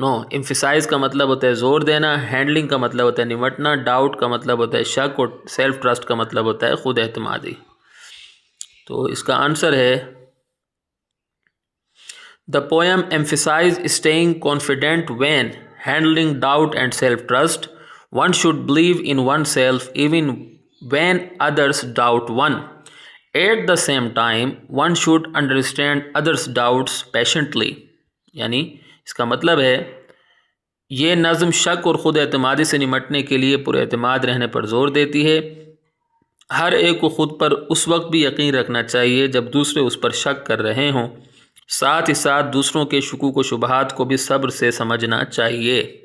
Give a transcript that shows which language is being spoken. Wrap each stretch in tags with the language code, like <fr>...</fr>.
<ur>Emphasise کا مطلب ہوتا ہے زور دینا، ہینڈلنگ کا مطلب ہوتا ہے نمٹنا، ڈاؤٹ کا مطلب ہوتا ہے شک، اور سیلف ٹرسٹ کا مطلب ہوتا ہے خود اعتمادی۔ تو اس کا آنسر ہے،</ur> <en>The poem emphasizes staying confident when handling doubt and self-trust. One should believe in oneself even when others doubt one. At the same time, one should understand others' doubts patiently.</en> <ur>یعنی اس کا مطلب ہے، یہ نظم شک اور خود اعتمادی سے نمٹنے کے لیے پر اعتماد رہنے پر زور دیتی ہے۔ ہر ایک کو خود پر اس وقت بھی یقین رکھنا چاہیے جب دوسرے اس پر شک کر رہے ہوں، ساتھ ہی ساتھ دوسروں کے شکوک و شبہات کو بھی صبر سے سمجھنا چاہیے۔</ur>